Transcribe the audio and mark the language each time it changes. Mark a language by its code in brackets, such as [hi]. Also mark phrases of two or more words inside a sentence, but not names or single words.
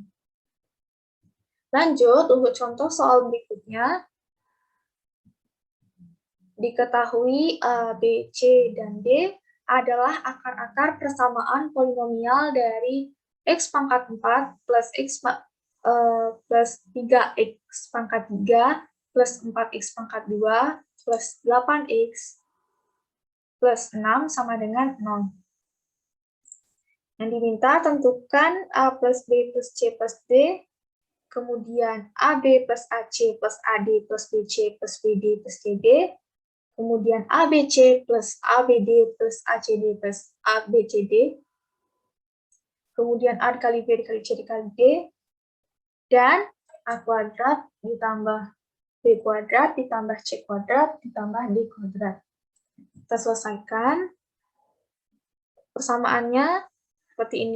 [id] Lanjut, untuk contoh soal berikutnya, diketahui A, B, C, dan D adalah akar-akar persamaan polinomial dari X pangkat 4 plus X plus 3X pangkat 3 plus 4X pangkat 2 plus 8X plus 6 sama dengan 0. Yang diminta tentukan A plus B plus C plus D, kemudian AB plus AC plus AD plus BC plus BD plus CD, kemudian ABC plus ABD plus ACD plus ABCD, kemudian A dikali B dikali C dikali D, dan A kuadrat ditambah B kuadrat ditambah C kuadrat ditambah D kuadrat. Kita selesaikan. Persamaannya seperti ini.